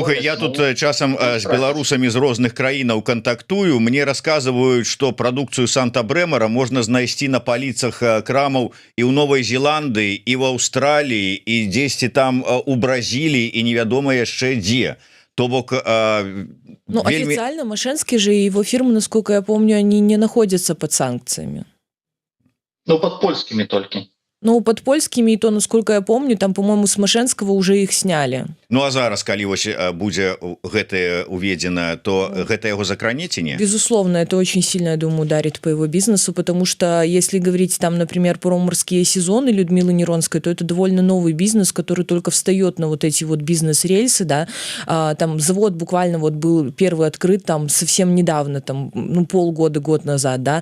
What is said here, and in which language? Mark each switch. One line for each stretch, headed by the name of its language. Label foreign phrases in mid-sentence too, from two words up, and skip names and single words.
Belarusian: Слухай, я тут часам з беларусамі з розных краінаў кантактую, мне расказваюць, што прадукцыю Санта-Брэмера можна знайсці на паліцах крамаў і ў Новай Зеландыі, і в Аўстраліі, і дзесьці там у Бразіліі, і невядома яшчэ дзе. То бок...
Russian: Ну, официально Мошенский же и его фирмы, насколько я помню, они не находятся под санкциями. Ну, под польскими только. Ну, под польскими, и то, насколько я помню, там, по-моему, с Мошенского уже их сняли.
Belarusian: Ну, а зараз, калі вось будзе гэтае уведзена, то гэта яго закране ці не?
Russian: Безусловно, это очень сильно, я думаю, ударит по его бизнесу, потому что, если говорить там, например, про морские сезоны Людмилы Неронской, то это довольно новый бизнес, который только встает на вот эти вот бизнес-рельсы, да. Там завод буквально вот был первый открыт там совсем недавно, там, ну, полгода, год назад, да.